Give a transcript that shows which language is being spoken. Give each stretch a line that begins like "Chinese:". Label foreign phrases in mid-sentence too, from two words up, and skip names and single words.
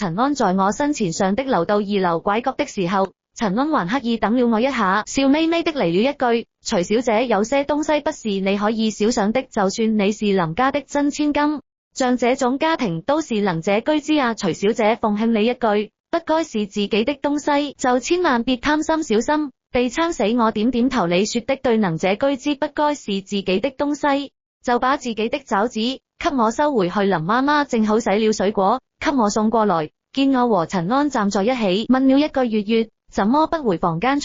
Chinese: 陳安在我身前上的樓到2樓拐角的時候，陳安還刻意等了我一下，笑眯眯的嚟了一句，徐小姐，有些東西不是你可以小想的，就算你是林家的真千金，像這種家庭都是能者居之啊。徐小姐，奉勸你一句，不該是自己的東西就千萬別貪心，小心被撐死。我點點頭，你說的對，能者居之不該是自己的東西，就把自己的爪子給我收回去。林媽媽正好洗了水果給我送過來，見我和陳安站在一起，問了一句，月月怎麼不回房間？